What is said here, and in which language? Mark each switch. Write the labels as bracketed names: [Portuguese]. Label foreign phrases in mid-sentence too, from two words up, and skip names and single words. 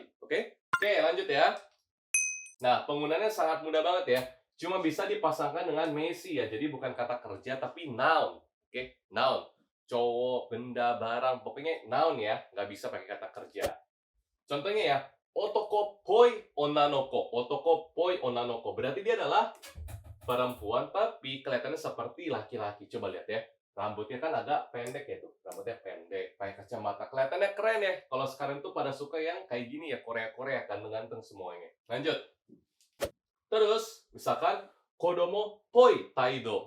[Indonesian] Oke? Oke, lanjut ya. Nah, penggunaannya sangat mudah banget ya. Cuma bisa dipasangkan dengan Messi ya. Jadi bukan kata kerja, tapi noun. Oke, noun. Cowok, benda, barang, pokoknya noun ya. Nggak bisa pakai kata kerja. Contohnya ya, [Japanese] 男っぽい女の子. 男っぽい女の子. [Indonesian] Berarti dia adalah perempuan tapi kelihatannya seperti laki-laki. Coba lihat ya. Rambutnya kan agak pendek ya tuh. Rambutnya pendek, pakai kacamata. Kelihatannya keren ya. Kalau sekarang tuh pada suka yang kayak gini ya, Korea-Korea, ganteng-ganteng semuanya. Lanjut. Terus, misalkan [Japanese] 子供っぽい態度.